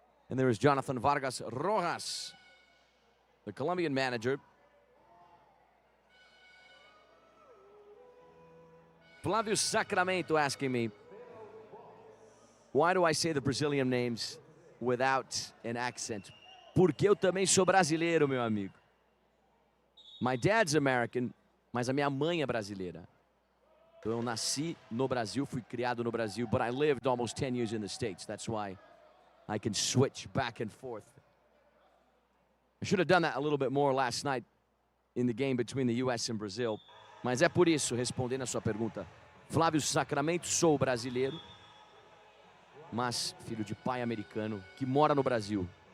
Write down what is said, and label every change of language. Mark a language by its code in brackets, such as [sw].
[en] And there is Jonathan Vargas Rojas, the Colombian manager. Flavio Sacramento asking me, why do I say the Brazilian names without an accent? [pt] Porque eu também sou brasileiro, meu amigo. [en] My dad's American, [pt] mas a minha mãe é brasileira. Então eu nasci no Brasil, fui criado no Brasil, [en] but I lived almost 10 years in the States. That's why I can switch back and forth. I should have done that a little bit more last night in the game between the US and Brazil. [pt] Mas é por isso, respondendo a sua pergunta. Flávio Sacramento, sou brasileiro, mas filho de pai americano que mora no Brasil.